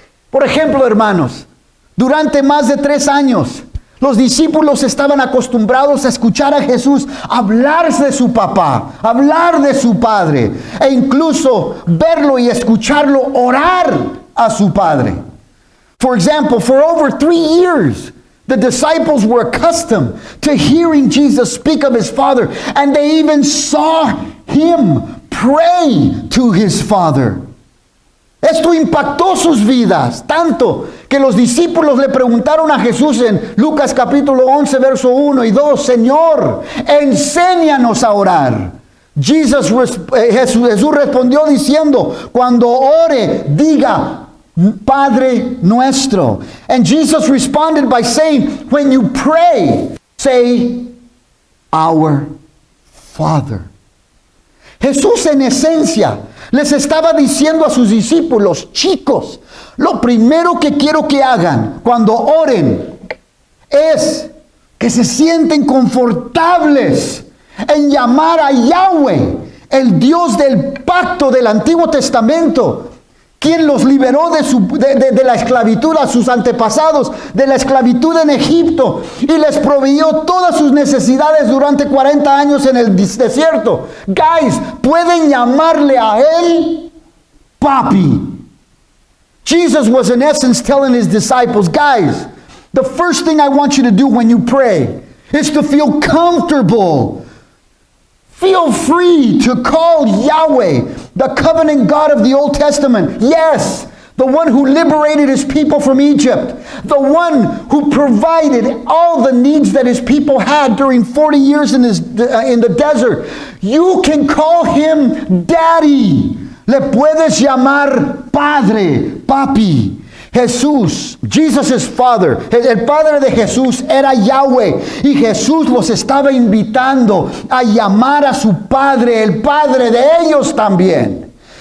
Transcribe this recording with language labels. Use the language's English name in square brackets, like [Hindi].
[Spanish] Por ejemplo, hermanos, durante más de 3 años, los discípulos estaban acostumbrados a escuchar a Jesús hablar de su papá, hablar de su Padre, e incluso verlo y escucharlo orar a su Padre. [English] For example, for over 3 years, the disciples were accustomed to hearing Jesus speak of his Father, and they even saw him pray to his Father. [Spanish] Esto impactó sus vidas tanto que los discípulos le preguntaron a Jesús en Lucas capítulo 11, verso 1 y 2, Señor, enséñanos a orar. Jesús respondió diciendo, cuando ore, diga, Padre nuestro. [English] And Jesus responded by saying, when you pray, say, our Father. [Spanish] Jesús en esencia les estaba diciendo a sus discípulos, chicos, lo primero que quiero que hagan cuando oren es que se sienten confortables en llamar a Yahweh, el Dios del pacto del Antiguo Testamento, quien los liberó de la esclavitud a sus antepasados, de la esclavitud en Egipto, y les proveyó todas sus necesidades durante 40 años en el desierto. Guys, pueden llamarle a él Papi. [English] Jesus was in essence telling his disciples, guys, the first thing I want you to do when you pray is to feel comfortable. Feel free to call Yahweh, the covenant God of the Old Testament. Yes, the one who liberated his people from Egypt. The one who provided all the needs that his people had during 40 years in the desert. You can call him Daddy. [Spanish] Le puedes llamar Padre, Papi. Jesús, [English] Jesus' father, [Spanish] el padre de Jesús era Yahweh, y Jesús los estaba invitando a llamar a su padre, el padre de ellos también.